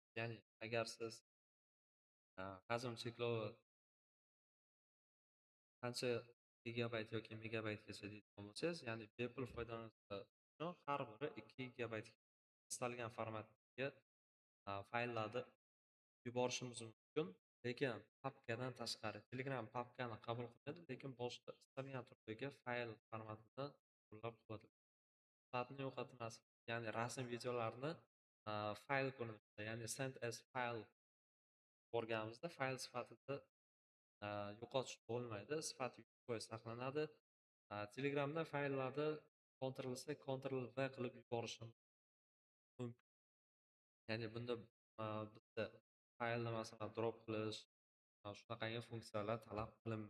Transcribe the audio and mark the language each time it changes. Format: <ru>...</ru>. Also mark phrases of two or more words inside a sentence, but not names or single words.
<uz>Ya'ni agar siz hajm cheklovi qancha gigabayt yoki megabaytgacha deydigan bo'lsangiz, ya'ni bepul foydalanuvchilar uchun har biri 2 gigabayt istalgan formatdagi fayllarni yuborishimiz mumkin. Lekin papkadan tashqari Telegram papkani qabul qilmaydi, lekin boshqa istalgan turdagi fayl formatida qo'llab-quvvatlaydi. Sifatni yo'qotmaslik, ya'ni rasm, videolarni fayl ko'rinishida, ya'ni</uz> <en>send as file</en> <uz>yuborganimizda fayl sifatida yo'qotish bo'lmaydi, sifati boy saqlanadi. Telegramda fayllarni Ctrl+C, Ctrl+V qilib yuborishim mumkin. Ya'ni bunda bizda faylni masalan drop qilish shunaqangi funksiyalar talab qilinmaydi.</uz>